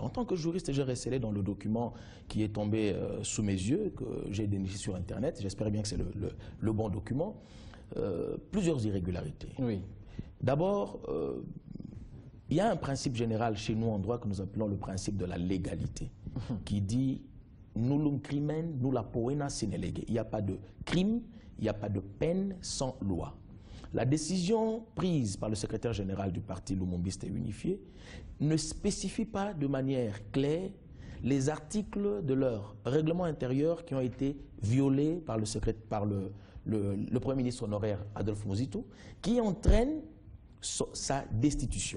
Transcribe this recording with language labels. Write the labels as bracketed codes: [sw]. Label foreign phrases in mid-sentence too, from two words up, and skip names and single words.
[fr] En tant que juriste, j'ai recélé dans le document qui est tombé sous mes yeux, que j'ai déniché sur Internet, j'espère bien que c'est le bon document, plusieurs irrégularités. D'abord, il y a un principe général chez nous en droit que nous appelons le principe de la légalité, qui dit « [la] nullum crimen, nulla poena sine lege ». [fr] Il n'y a pas de crime, il n'y a pas de peine sans loi. La décision prise par le secrétaire général du parti Lumumbiste Unifié ne spécifie pas de manière claire les articles de leur règlement intérieur qui ont été violés par le Premier ministre honoraire Adolphe Muzito, qui entraîne sa destitution.